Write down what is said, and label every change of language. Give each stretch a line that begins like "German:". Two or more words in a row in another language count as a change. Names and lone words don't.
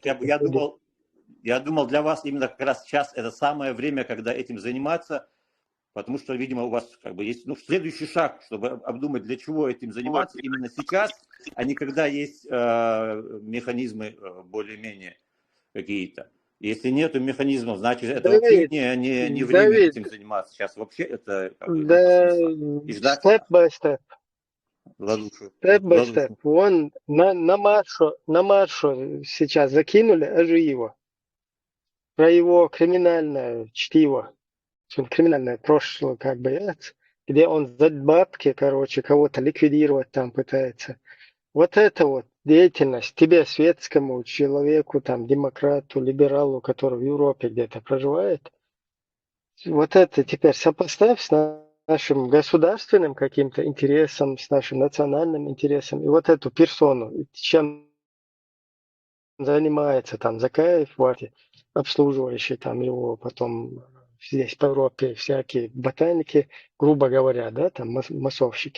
Russian: Я думал, для вас именно как раз сейчас это самое время, когда этим заниматься, потому что, видимо, у вас есть следующий шаг, чтобы обдумать, для чего этим заниматься именно сейчас, а не когда есть механизмы более-менее какие-то. Если нет механизмов, значит, это вообще не время этим заниматься. Сейчас вообще это
English: Step by step. Step by step.
Russian: Вон на маршу сейчас закинули Ажиева про его криминальное чтиво, криминальное прошлое, где он за бабки, кого-то ликвидировать там пытается. Вот это вот деятельность тебе, светскому человеку, демократу, либералу, который в Европе где-то проживает, вот это теперь сопоставь с нашим государственным каким-то интересом, с нашим национальным интересом, и вот эту персону, чем занимается Закаев, обслуживающий его потом здесь по Европе всякие ботаники, грубо говоря, массовщики.